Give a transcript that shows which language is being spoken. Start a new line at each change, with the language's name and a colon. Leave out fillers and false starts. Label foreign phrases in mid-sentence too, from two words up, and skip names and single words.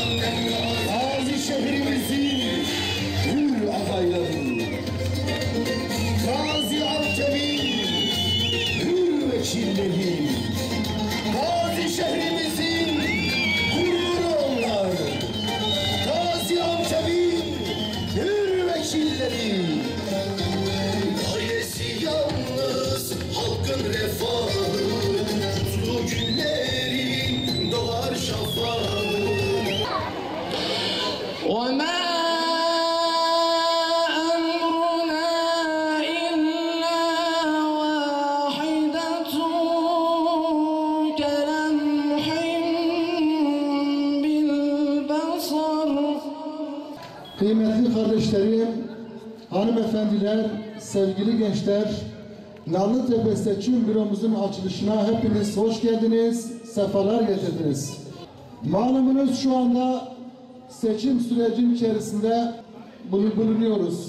Turkish: Gazi şehrimizin hür adayları, Gazi Artevin hür vekilleri, Gazi şehrimizin gururu onlar, Gazi Artevin hür vekilleri. Ailesi yalnız halkın refahı, mutlu günlerin doğar şafağı.
Arabic: وما أمرنا إلا واحدة كلمح بالبصر.
Turkish: Kıymetli kardeşlerim, hanımefendiler, sevgili gençler, Narlıtepe Seçim Büromuzun açılışına hepiniz hoş geldiniz, sefalar getirdiniz. Malumunuz şu anda seçim sürecinin içerisinde bulunuyoruz.